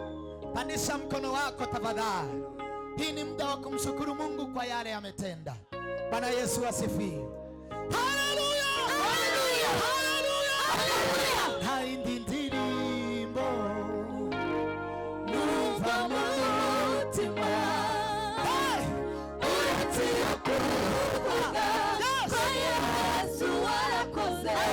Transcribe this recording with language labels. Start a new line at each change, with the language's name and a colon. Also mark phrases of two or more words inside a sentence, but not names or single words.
Swahili: Pandisha mkono wako tafadhali. Hii ni muda wa kumshukuru Mungu kwa yale ametenda. Bwana Yesu asifiwe. Haleluya. Haleluya. Haleluya.
Kinyarwanda: Haindi ndirimbo numva mu mutima uretse iyo kuvuga ko Yesu warakoze.